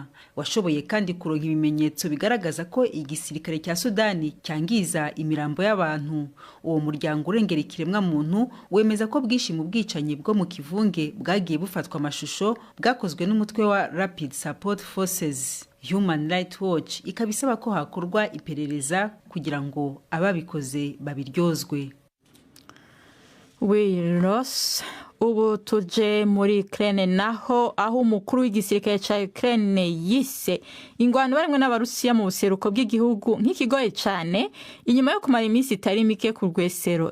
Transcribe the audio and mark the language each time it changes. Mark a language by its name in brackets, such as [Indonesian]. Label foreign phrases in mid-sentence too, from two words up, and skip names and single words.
[Kinyarwanda] Washoboye kandi kuronka ibimenyetso bigaragaza ko igisirikare cya Sudani cyangiza imirambo y'abantu. Uwo muryango urengera ikiremwa muntu wemeza ko bwishi mu bwicanyi bwo mu kivunge bwagiye bufatwa amashusho bwakozwe n'umutwe wa Rapid Support Forces. Human Rights Watch ikabisaba ko hakorwa iperereza kugira ngo ababikoze babiryozwe. [Rundi] Wiros ubu tuje muri Ukraine, naho aho umukuru w'igisirikare ca Ukraine yise ingwano barimwe n'abarusiya mu buseruko bw'igihugu nk'ikigoye cyane inyuma yo kumara iminsi itari mike ku rwesero.